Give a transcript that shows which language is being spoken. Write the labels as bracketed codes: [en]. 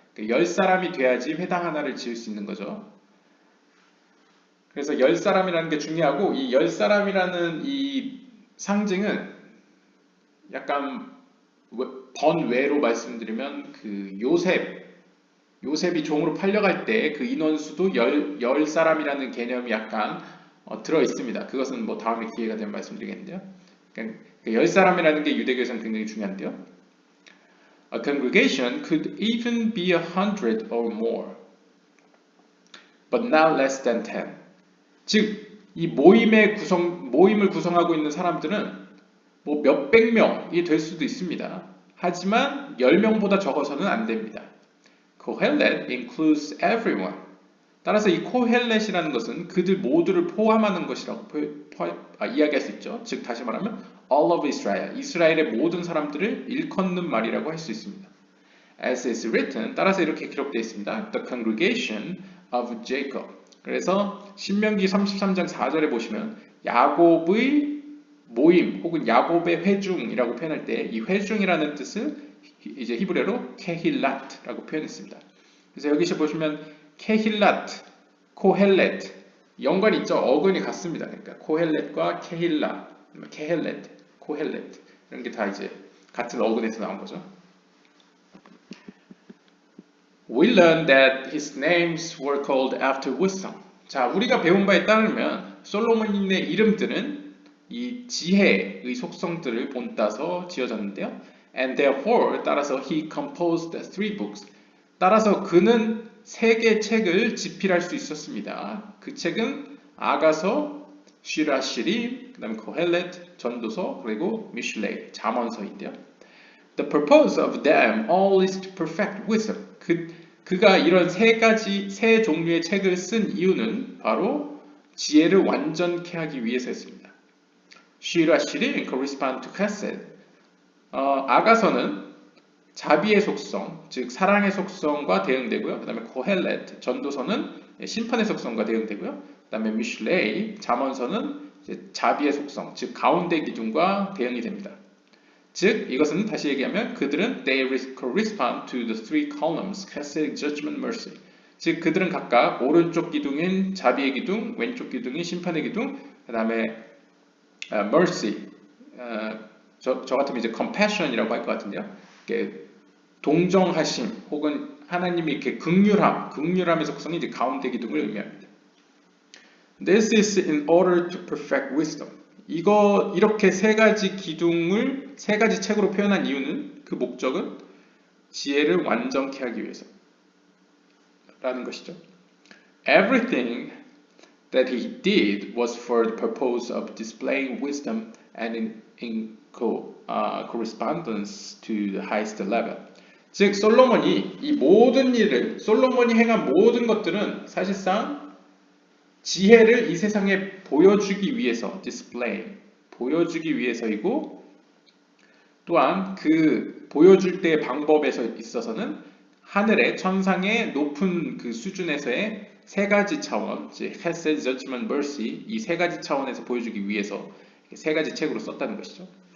[ko] 10사람이 돼야지 회당 하나를 지을 수 있는 거죠. 그래서 10사람이라는 게 중요하고 이 10사람이라는 이 상징은 약간 번외로 말씀드리면 그 요셉 요셉이 종으로 팔려갈 때 그 인원수도 열 사람이라는 개념이 약간 들어 있습니다. 그것은 뭐 다음에 기회가 되면 말씀드리겠는데요. 그러니까 열 사람이라는 게 유대교에서는 굉장히 중요한데요. [en] A congregation could even be 100 or more, but not less than 10. [ko] 즉, 이 모임을 구성하고 있는 사람들은 뭐 몇백 명이 될 수도 있습니다. 하지만 10명보다 적어서는 안 됩니다. [en] Kohelet includes everyone. [ko] 따라서 이 코헬렛이라는 것은 그들 모두를 포함하는 것이라고 이야기할 수 있죠. 즉 다시 말하면 [en] all of Israel, [ko] 이스라엘의 모든 사람들을 일컫는 말이라고 할 수 있습니다. [en] As is written, [ko] 따라서 이렇게 기록되어 있습니다. [en] The congregation of Jacob. [ko] 그래서 신명기 33장 4절에 보시면 야곱의 모임 혹은 야곱의 회중이라고 표현할 때 이 회중이라는 뜻을 이제 히브리어로 케힐랏라고 표현했습니다. 그래서 여기서 보시면 케힐랏, 코헬렛 연관이 있죠. 어근이 같습니다. 그러니까 코헬렛과 케힐라, 케헬렛, 코헬렛 이런 게 다 이제 같은 어근에서 나온 거죠. [en] We learned that his names were called after wisdom. [ko] 자, 우리가 배운 바에 따르면 솔로몬의 이름들은 이 지혜의 속성들을 본따서 지어졌는데요. [en] And therefore, [ko] 따라서 [en] he composed 3 books. [ko] 따라서 그는 3개의 책을 집필할 수 있었습니다. 그 책은 아가서, 시라시림, 그 다음에 코헬렛, 전도서, 그리고 미슐레이, 잠언서인데요. [en] The purpose of them all is to perfect wisdom. [ko] 그가 이런 세 종류의 책을 쓴 이유는 바로 지혜를 완전케 하기 위해서였습니다. [en] 시라시림 correspond to chesed. [ko] 아가서는 자비의 속성, 즉 사랑의 속성과 대응되고요. 그 다음에 코헬렛, 전도서는 심판의 속성과 대응되고요. 그 다음에 미슐레이, 잠언서는 자비의 속성, 즉 가운데 기둥과 대응이 됩니다. 즉 이것은 다시 얘기하면 그들은 [en] they correspond to the 3 columns, chesed, judgment, mercy. [ko] 즉 그들은 각각 오른쪽 기둥인 자비의 기둥, 왼쪽 기둥인 심판의 기둥, 그 다음에 mercy, 저 같으면 이제 compassion이라고 할 것 같은데요. 동정하심 혹은 하나님이 이렇게 극률함의 속성이 이제 가운데 기둥을 의미합니다. [en] This is in order to perfect wisdom. [ko] 이렇게 3가지 기둥을 3가지 책으로 표현한 이유는 그 목적은 지혜를 완전케 하기 위해서 라는 것이죠. [en] Everything that he did was for the purpose of displaying wisdom and in correspondence to the highest level. [ko] 즉 솔로몬이 솔로몬이 행한 모든 것들은 사실상 지혜를 이 세상에 보여주기 위해서 보여주기 위해서이고 또한 그 보여줄 때의 방법에 있어서는 하늘의 천상의 높은 그 수준에서의 3가지 차원, 즉 Chesed, Judgment, Mercy 이 3가지 차원에서 보여주기 위해서 3가지 책으로 썼다는 것이죠.